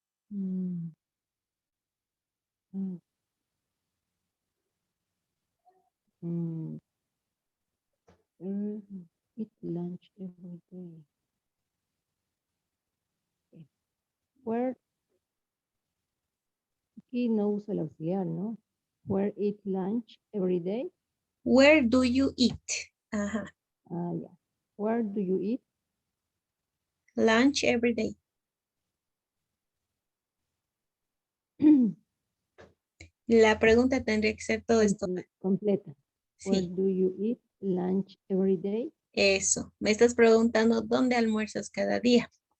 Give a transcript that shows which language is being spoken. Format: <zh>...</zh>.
<en>Mm, mm, mm, eat lunch every day. Okay.</en> <es>Where, aquí no usa el auxiliar, ¿no?</es> <en>Where eat lunch every day? Where do you eat? Ajá. Ah, yeah. Where do you eat? Lunch every day.</en> <es>La pregunta tendría que ser todo esto. Completa. Where Sí,</es> <en>do you eat lunch every day?</en> <es>eso. Me estás preguntando dónde almuerzas cada día.</es>